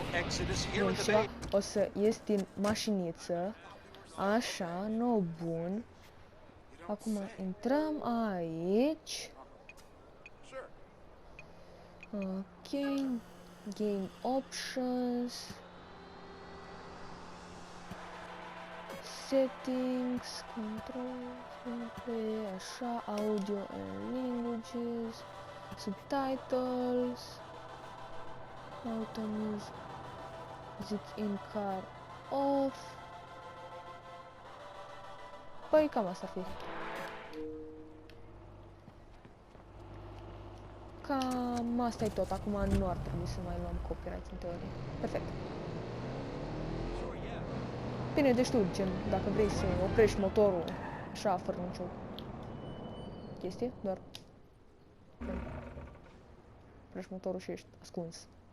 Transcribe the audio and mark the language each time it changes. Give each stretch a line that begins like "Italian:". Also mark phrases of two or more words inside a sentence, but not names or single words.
Romanian: Bun, ceva, o să ies din mașiniță, așa, no, bun. Acum intrăm aici. Sure.
English: Ok. Game options. Settings, controls, așa, audio and languages, subtitles, auto music in car off.
Romanian: Păi cam asta ar fi. Cam asta e tot. Acum nu ar trebui să mai luăm copyright în teorie. Perfect. Bine, deci tu, gen, dacă vrei să oprești motorul așa, fără nicio chestie, doar oprești motorul și ești ascuns.